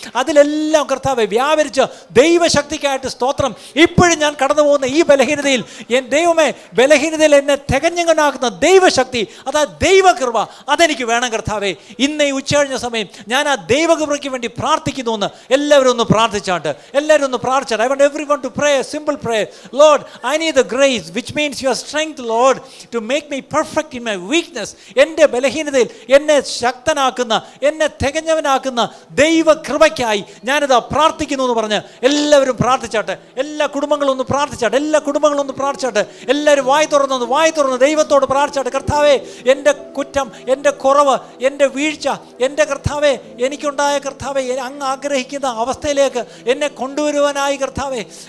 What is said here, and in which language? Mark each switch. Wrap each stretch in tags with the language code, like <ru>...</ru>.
<ml>അതിലെല്ലാം കർത്താവെ വ്യാപരിച്ച് ദൈവശക്തിക്കായിട്ട് സ്തോത്രം. ഇപ്പോഴും ഞാൻ കടന്നു പോകുന്ന ഈ ബലഹീനതയിൽ ദൈവമേ, ബലഹീനതയിൽ എന്നെ തികഞ്ഞങ്ങനാക്കുന്ന ദൈവശക്തി, അതാ ദൈവകൃപ, അതെനിക്ക് വേണം കർത്താവേ. ഇന്ന് ഈ ഉച്ചകഴിഞ്ഞ സമയം ഞാൻ ആ ദൈവകൃപയ്ക്ക് വേണ്ടി പ്രാർത്ഥിക്കുന്നു എന്ന് എല്ലാവരും ഒന്ന് പ്രാർത്ഥിച്ചാട്ട്, എല്ലാവരും ഒന്ന് പ്രാർത്ഥിച്ചാട്ട്.</ml> <en>I want everyone to pray a simple prayer. Lord, I need the grace, which means your strength, Lord, to make me perfect in my weakness.</en> <ml>എൻ്റെ ബലഹീനതയിൽ എന്നെ ശക്തനാക്കുന്ന, എന്നെ തികഞ്ഞവനാക്കുന്ന ദൈവകൃപയ്ക്കായി ഞാനിതാ പ്രാർത്ഥിക്കുന്നു എന്ന് പറഞ്ഞ് എല്ലാവരും പ്രാർത്ഥിച്ചാട്ടെ. എല്ലാ കുടുംബങ്ങളും ഒന്ന് പ്രാർത്ഥിച്ചാട്ടെ, എല്ലാ കുടുംബങ്ങളും ഒന്ന് പ്രാർത്ഥിച്ചാട്ടെ. എല്ലാവരും വായി തുറന്ന് ദൈവത്തോട് പ്രാർത്ഥിച്ചാട്ടെ. കർത്താവേ, എൻ്റെ കുറ്റം, എൻ്റെ കുറവ്, എൻ്റെ വീഴ്ച, എൻ്റെ കർത്താവേ, എനിക്കുണ്ടായ കർത്താവേ, അങ്ങ് ആഗ്രഹിക്കുന്ന അവസ്ഥയിലേക്ക് എന്നെ കൊണ്ടുവരുവാനായി കർത്താവേ.</ml>